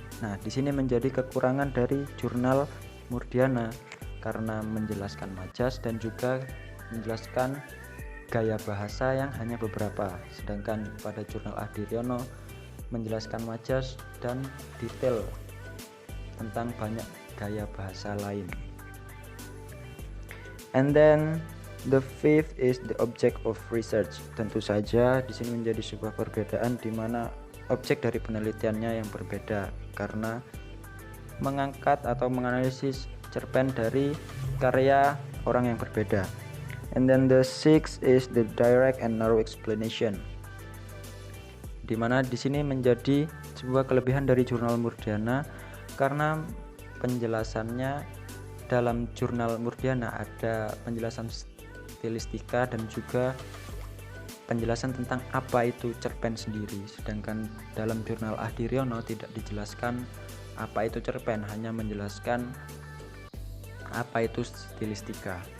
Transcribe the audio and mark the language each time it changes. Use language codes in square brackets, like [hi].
[id] Nah, di sini menjadi kekurangan dari jurnal Murdhyana karena menjelaskan majas dan juga menjelaskan gaya bahasa yang hanya beberapa, sedangkan pada jurnal Ahdiryono menjelaskan majas dan detail tentang banyak gaya bahasa lain. [en] And then the fifth is the object of research. [id] Tentu saja di sini menjadi sebuah perbedaan di mana objek dari penelitiannya yang berbeda karena mengangkat atau menganalisis cerpen dari karya orang yang berbeda. [en] And then the sixth is the direct and narrow explanation, [id] di mana di sini menjadi sebuah kelebihan dari jurnal Murdhyana karena penjelasannya dalam jurnal Murdhyana ada penjelasan stilistika dan juga penjelasan tentang apa itu cerpen sendiri, sedangkan dalam jurnal Ahdiryono tidak dijelaskan apa itu cerpen, hanya menjelaskan apa itu stilistika.